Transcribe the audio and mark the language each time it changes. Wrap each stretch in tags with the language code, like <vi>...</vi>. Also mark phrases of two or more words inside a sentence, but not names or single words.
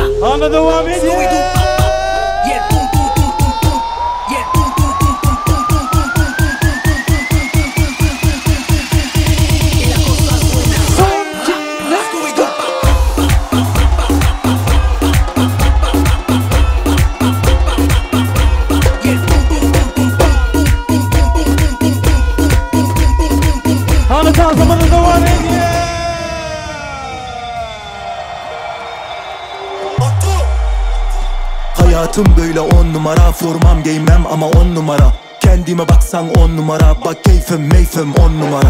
<es>Scooby-Doo papá, y el pum pum pum pum pum, y el pum pum pum pum pum pum pum pum pum pum pum pum pum pum pum. Y la cosa suena ra. Scooby-Doo y el pum pum pum pum pum pum pum pum pum pum pum pum pum pum.</es> <tr>Anlatan zamanı devam ediyor. Hayatım böyle 10 numara, formam giymem ama 10 numara. Kendime baksan 10 numara, bak keyfim meyfim 10 numara.</tr>